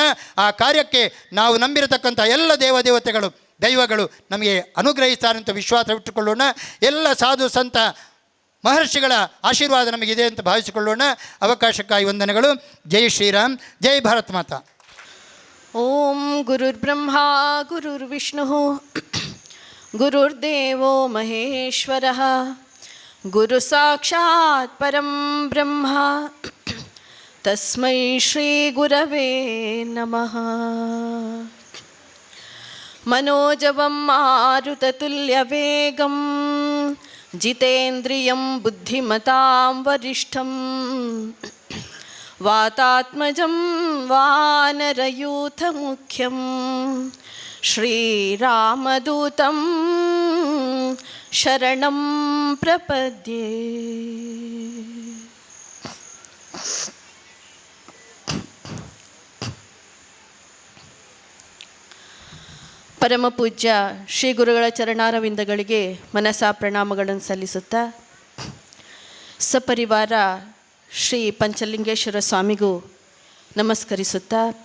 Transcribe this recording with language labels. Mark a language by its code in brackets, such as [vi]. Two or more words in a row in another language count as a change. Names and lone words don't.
[kn] ಆ ಕಾರ್ಯಕ್ಕೆ ನಾವು ನಂಬಿರತಕ್ಕಂಥ ಎಲ್ಲ ದೇವತೆಗಳು, ದೈವಗಳು ನಮಗೆ ಅನುಗ್ರಹಿಸ್ತಾರೆ ಅಂತ ವಿಶ್ವಾಸ ಇಟ್ಟುಕೊಳ್ಳೋಣ. ಎಲ್ಲ ಸಾಧು ಸಂತ ಮಹರ್ಷಿಗಳ ಆಶೀರ್ವಾದ ನಮಗಿದೆ ಅಂತ ಭಾವಿಸಿಕೊಳ್ಳೋಣ. ಅವಕಾಶಕ್ಕಾಗಿ ವಂದನೆಗಳು. [hi] जय श्रीराम, जय भारत माता. [sa] ಓಂ ಗುರುರ್ಬ್ರಹ್ಮ ಗುರುರ್ವಿಷ್ಣು ಗುರುರ್ದೇವೋ ಮಹೇಶ್ವರಃ, ಗುರು ಸಾಕ್ಷಾತ್ ಪರಂ ಬ್ರಹ್ಮ, ತಸ್ಮೈ ಶ್ರೀ ಗುರವೇ ನಮಃ. ಮನೋಜವಂ ಮಾರುತತುಲ್ಯವೇಗಂ ಜಿತೇಂದ್ರಿಯಂ ಬುದ್ಧಿಮತಾಂ ವರಿಷ್ಠಂ, ವಾತಾತ್ಮಜಂ ವಾನರಯೂಥಮುಖ್ಯಂ, ಶ್ರೀರಾಮದೂತಂ ಶರಣಂ ಪ್ರಪದ್ಯೆ. [kn] ಪರಮಪೂಜ್ಯ ಶ್ರೀ ಗುರುಗಳ ಚರಣಾರವಿಂದಗಳಿಗೆ ಮನಸಾ ಪ್ರಣಾಮಗಳನ್ನು ಸಲ್ಲಿಸುತ್ತಾ, ಸಪರಿವಾರ ಶ್ರೀ ಪಂಚಲಿಂಗೇಶ್ವರ ಸ್ವಾಮಿಗೂ ನಮಸ್ಕರಿಸುತ್ತಾ,